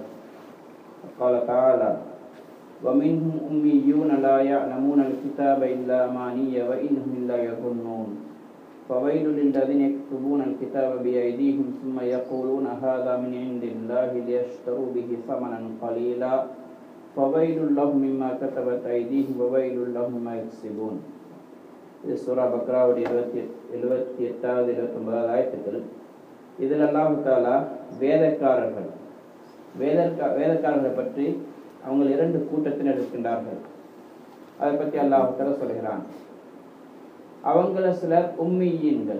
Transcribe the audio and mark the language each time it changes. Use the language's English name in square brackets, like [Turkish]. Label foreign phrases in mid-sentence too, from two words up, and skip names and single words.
[Arabic] قال تعالى ومنهم أميون لا يعلمون الكتاب إلا أماني وإنهم لا يظنون. فويل للذين يكتبون الكتاب بأيديهم ثم يقولون هذا من عند الله ليشتروا به ثمنا قليلا. فويل لهم مما كتبت أيديهم وويل لهم مما يكسبون. [Tamil] இது சூரா பக்ராவுடைய 78வது 79வது ஆயத்துக்கள். இதில் அல்லாஹ் தஆலா வேதக்காரர்களை பற்றி அவங்க இரண்டு கூட்டத்தினர் இருக்கின்றார்கள். அதை பற்றி அல்லாஹ் தஆலா சொல்கிறான். அவங்கள சிலர் உம்மீயீன்கள்.